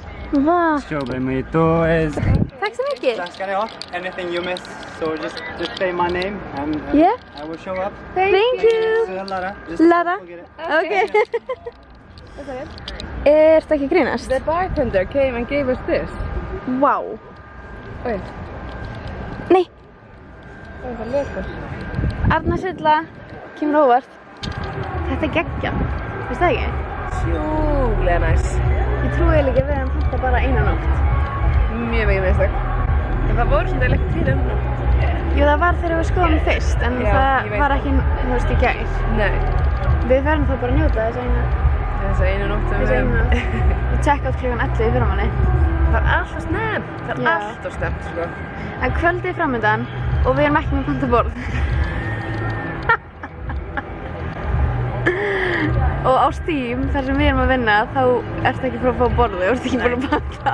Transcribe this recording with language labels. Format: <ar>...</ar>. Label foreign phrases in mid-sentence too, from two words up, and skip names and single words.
<is>Va.</is> <en>Strawberry mojito is...</en> <sv>Tack så mycket. Tack ska ni ha.</sv> <en>Anything you miss, so just say my name and Yeah. I will show up. Thank you. So Lara. Just Lara. forget it.</en> <is>Okay. Ertu ekki að grínast?</is> <en>The bartender came and gave us this. Wow. Wait.</en> <is>Nei. Það var lögur. Arna Silla kemur óvart. Þetta er geggjað. Veistu það ekki? Sjúklega næs. Ég trúi eiginlega ekki að við hefum pantað bara eina nótt. Mjög mikið mistök. En það voru svona ekki til nótt. Jú, það var þegar við skoðum fyrst, en Já, ég það veit var það. ekki, þú veist, í gær. Nei. Við verðum þá bara að njóta þess eina Nótt sem nótt. Við check-out klukkan 11 í fyrramanni. Það er alltaf snemmt. Það er Já. alltaf snemmt, sko. En kvöldið er framöndan og við erum ekki með pantað borð. Og á Steam, þar sem við erum að vinna, þá ertu ekki frá að fá borðið, þú ert ekki búin að panta.</is>